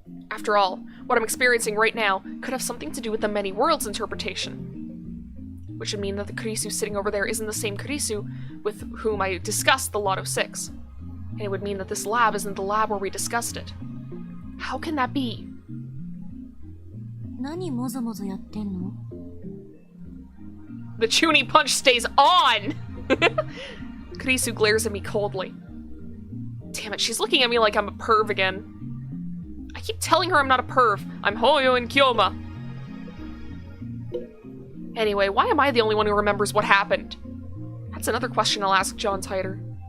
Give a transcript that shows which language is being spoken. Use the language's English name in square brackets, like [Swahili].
[English] After all, what I'm experiencing right now could have something to do with the many worlds interpretation. Which would mean that the Kurisu sitting over there isn't the same Kurisu with whom I discussed the Lotto 6. And it would mean that this lab isn't the lab where we discussed it. How can that be? [Japanese] 何もぞもぞやってんの? [English] The Chuny punch stays on! Kurisu glares at me coldly. Damn it, she's looking at me like I'm a perv again. I keep telling her I'm not a perv. I'm Hoyo and Kyoma. Anyway, why am I the only one who remembers what happened? That's another question I'll ask John Titor.